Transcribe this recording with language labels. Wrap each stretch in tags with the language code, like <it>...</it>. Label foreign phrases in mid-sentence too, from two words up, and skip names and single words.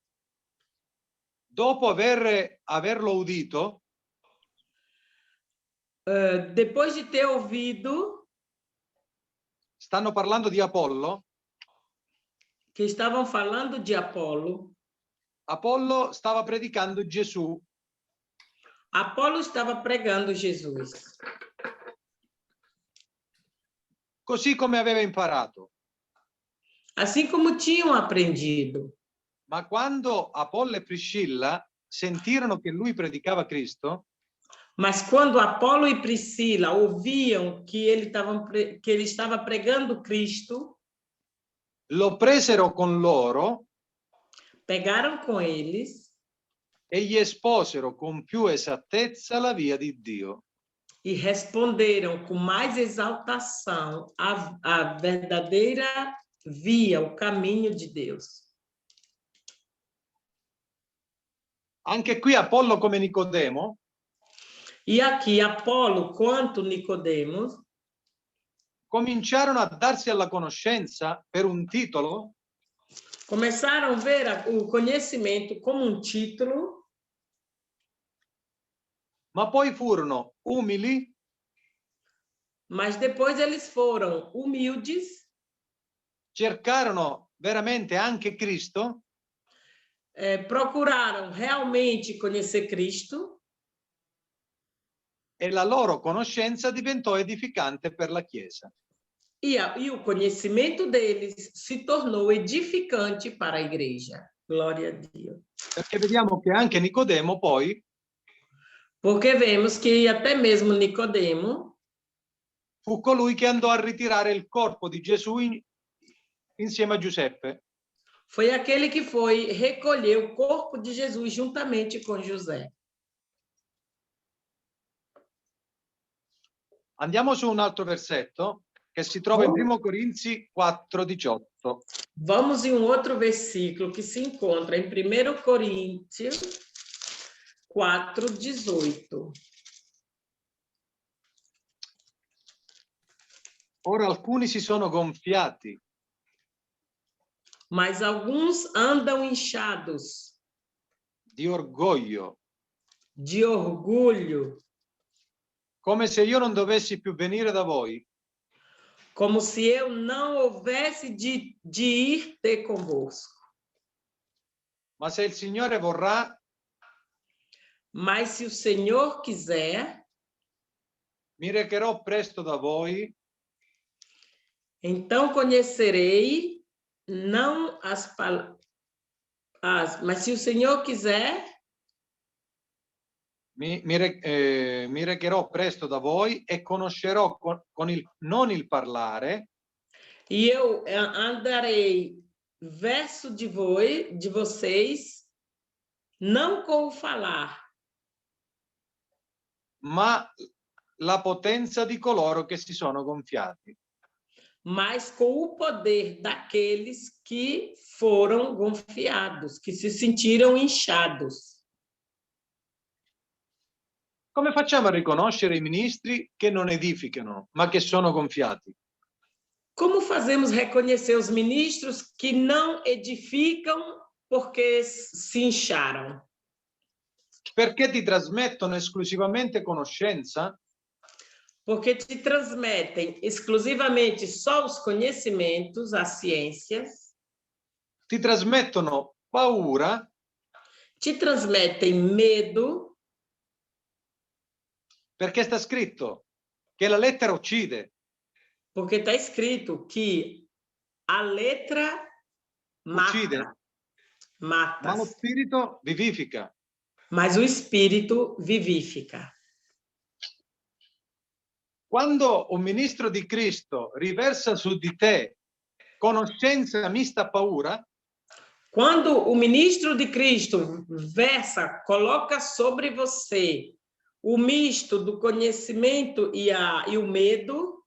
<it>dopo averlo udito,</it> <pt>depois de ter ouvido</pt> <it>stanno parlando di Apollo.</it> <pt>que estavam falando de Apolo,</pt> <it>Apollo stava predicando Gesù.</it> <pt>Apolo estava pregando Jesus,</pt> <it>Così come aveva imparato.</it> <pt>assim como tinham aprendido.</pt> <it>Ma quando Apollo e Priscilla sentirono che lui predicava Cristo,</it> <pt>Mas quando Apolo e Priscila ouviam que ele estava pregando Cristo,</pt> <it>lo presero con loro</it> <pt>pegaram com eles</pt> <it>e gli esposero con più esattezza la via di Dio.</it> <pt>e responderam com mais exaltação a verdadeira via, o caminho de Deus.</pt> <it>Anche qui Apollo come Nicodemo</it> <pt>E aqui Apolo quanto Nicodemos</pt> <it>cominciarono a darsi alla conoscenza per un titolo</it> <pt>começaram a ver o conhecimento como um título,</pt> <it>ma poi furono umili,</it> <pt>mas depois eles foram humildes,</pt> <it>cercarono veramente anche Cristo</it> <pt>procuraram realmente conhecer Cristo</pt> <it>e la loro conoscenza diventò edificante per la Chiesa.</it> <pt>e o conhecimento deles se tornou edificante para a igreja.</pt> <it>Glória a Dio. Perché vediamo che anche Nicodemo poi</it> <pt>Porque vemos que até mesmo Nicodemo</pt> <it>fu colui che andò a ritirare il corpo di Gesù insieme a Giuseppe.</it> <pt>foi aquele que foi recolher o corpo de Jesus juntamente com José.</pt> <it>Andiamo su un altro versetto che si trova in 1 Corinzi 4:18.</it> <pt>Vamos em um outro versículo que se encontra em 1 Coríntios 4:18.</pt> <it>Ora alcuni si sono gonfiati,</it> <pt>Mas alguns andam inchados</pt> <it>di orgoglio,</it> <pt>de orgulho,</pt> <it>come se io non dovessi più venire da voi,</it> <pt>como se eu não houvesse de ir ter convosco.</pt> <it>ma se il Signore vorrà,</it> <pt>Mas se o Senhor quiser,</pt> <it>mi recherò presto da voi</it> <pt>então conhecerei não as palavras, mas se o Senhor quiser,</pt> <it>mi recherò presto da voi e conoscerò non il parlare,</it> <pt>e eu andarei verso de vocês, não com o falar,</pt> <it>ma la potenza di coloro che si sono gonfiati.</it> <pt>mas com o poder daqueles que foram gonfiados, que se sentiram inchados.</pt> <it>Come facciamo a riconoscere i ministri che non edificano, ma che sono gonfiati?</it> <pt>Como fazemos reconhecer os ministros que não edificam porque se incharam?</pt> <it>Perché ti trasmettono esclusivamente conoscenza,</it> <pt>Porque te transmitem exclusivamente só os conhecimentos, as ciências,</pt> <it>ti trasmettono paura,</it> <pt>te transmitem medo,</pt> <it>perché sta scritto che la lettera uccide,</it> <pt>porque está escrito que a letra</pt> <it>uccide,</it> <pt>mata,</pt> <it>ma lo spirito vivifica.</it> <pt>mas o espírito vivifica.</pt> <it>Quando un ministro di Cristo riversa su di te conoscenza mista a paura,</it> <pt>quando o ministro de Cristo coloca sobre você o misto do conhecimento e o medo,</pt>